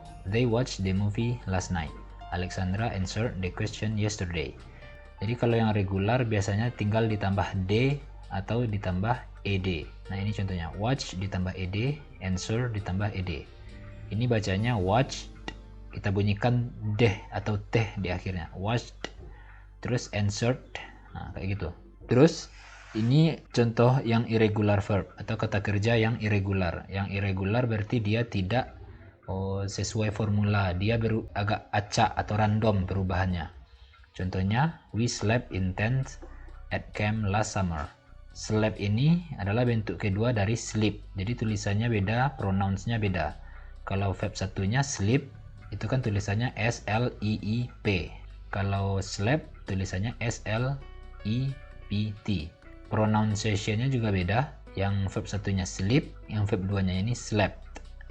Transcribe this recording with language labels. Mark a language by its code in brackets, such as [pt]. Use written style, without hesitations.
[en] They watched the movie last night. Alexandra answered the question yesterday. [id] Jadi kalau yang regular biasanya tinggal ditambah d atau ditambah ed. Nah, ini contohnya, watch ditambah ed, answer ditambah ed. Ini bacanya watched, kita bunyikan deh atau teh di akhirnya, watched. Terus answered, nah kayak gitu. Terus ini contoh yang irregular verb atau kata kerja yang irregular. Yang irregular berarti dia tidak sesuai formula, dia agak acak atau random perubahannya. Contohnya, [en] we slept in tent at camp last summer. [id] Slept ini adalah bentuk kedua dari sleep, jadi tulisannya beda, pronounsnya beda. Kalau verb satunya sleep, itu kan tulisannya S-L-I-I-P. Kalau slept, tulisannya S-L-I-P-T. Pronunciation-nya juga beda, yang verb satunya sleep, yang verb duanya ini slept.